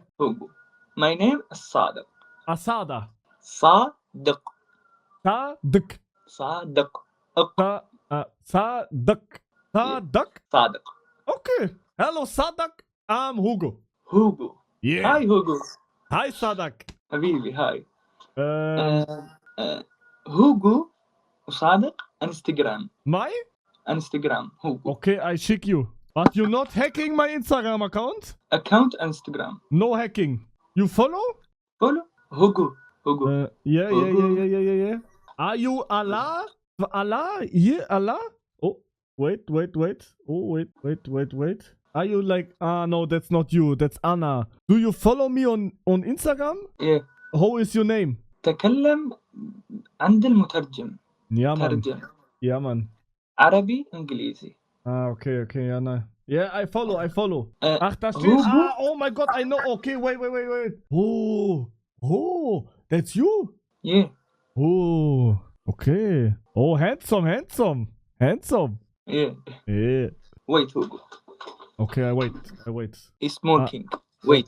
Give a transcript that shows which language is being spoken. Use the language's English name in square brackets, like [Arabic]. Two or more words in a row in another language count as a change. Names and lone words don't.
[English] Hugo. My name is Sadiq. Asada. Sadiq. Sadık. Sadiq. Sadık. Sadık. Sadiq. Okay. Hello, Sadık. I'm Hugo. Hugo. Yeah. Hi Hugo. Hi, Sadık. [Arabic] حبيبي هاي. Um, Hugo وصادق Instagram. [English] my? Instagram. Hugo. Okay, I check you. But you're not hacking my Instagram account? Account Instagram. No hacking. You follow? Follow Hugo. Hugo. Yeah. Are you Allah? Allah? Here, Allah? Oh, wait. Oh, wait. Are you like, no, that's not you. That's Anna. Do you follow me on Instagram? Yeah. How is your name? [Arabic] تكلم عند المترجم. [German] Ja, Mann. [Arabic] ترجم. [German] Ja, Mann. [Arabic] عربي إنجليزي. [German] Ah, okay, ja, nein. [English] Yeah, I follow. [German] Ach, da steht. [English] Hugo? Ah, oh my God, I know. Okay, wait. Oh, that's you? Yeah. Oh, okay. Oh, handsome. Yeah. Yeah. Wait Hugo. Okay, I wait. He's smoking. Wait.